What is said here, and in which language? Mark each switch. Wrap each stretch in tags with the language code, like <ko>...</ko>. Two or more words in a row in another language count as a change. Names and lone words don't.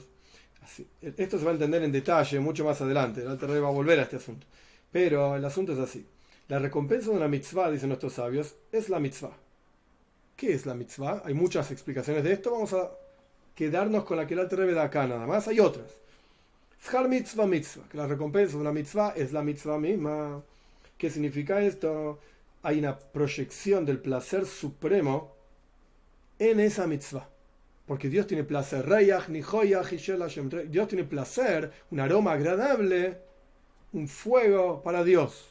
<es>Así, esto se va a entender en detalle mucho más adelante. El Alter Rebbe va a volver a este asunto. Pero el asunto es así. La recompensa de una mitzvah, dicen nuestros sabios, es la mitzvah. ¿Qué es la mitzvah? Hay muchas explicaciones de esto. Vamos a quedarnos con la que el Alter Rebbe da acá nada más. Hay otras.</es> <he>שכר מצוה מצוה.</he> <es>Que la recompensa de una mitzvah es la mitzvah misma. ¿Qué significa esto? Hay una proyección del placer supremo en esa mitzvah. Porque Dios tiene placer. Dios tiene placer, un aroma agradable, un fuego para Dios.</es>